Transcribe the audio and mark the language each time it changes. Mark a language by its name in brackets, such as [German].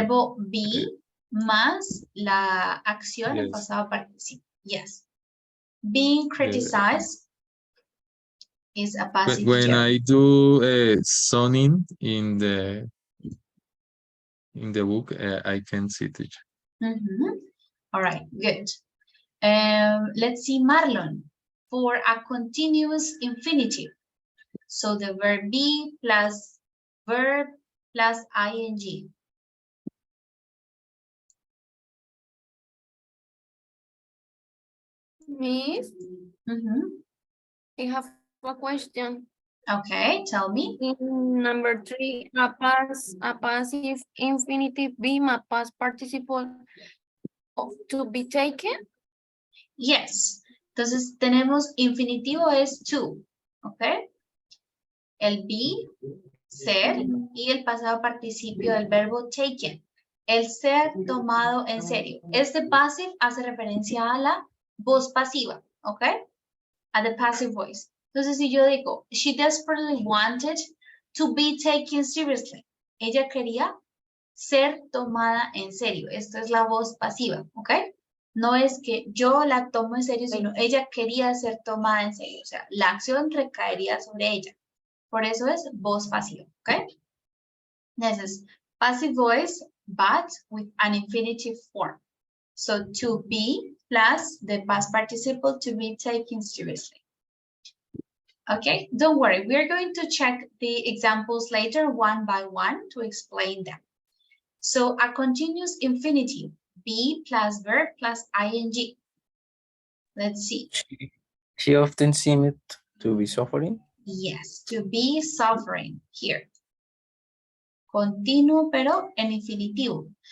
[Spanish] verbo be más la acción en [English] Yes. [Spanish] pasado participo. [English] Yes. Being criticized is a passive When gerund. I do zoning in the book, I can see teacher. All right, good. Let's see, Marlon, for a continuous infinitive. So the verb be plus verb plus ing. Miss, I have a question. Okay, tell me. Number 3, a passive infinitive being a past participle of to be taken. Yes. [Spanish] Entonces tenemos infinitivo es to, ¿ok? El be, ser, y el pasado participio del verbo taken. El ser tomado en serio. Este passive hace referencia a la voz pasiva, ¿ok? [English] A the passive voice. [Spanish] Entonces, si yo digo, [English] she desperately wanted to be taken seriously. [Spanish] Ella quería ser tomada en serio. Esto es la voz pasiva, ¿ok? No es que yo la tomo en serio, sino ella quería ser tomada en serio. O sea, la acción recaería sobre ella. Por eso es voz pasiva, ¿ok? [English] This is passive voice, but with an infinitive form. So to be plus the past participle to be taken seriously. Okay, don't worry. We are going to check the examples later one by one to explain them. So a continuous infinitive, be plus verb plus ing. Let's see. She often seemed to be suffering. Yes, to be suffering here. [Spanish] Continuo pero en infinitivo.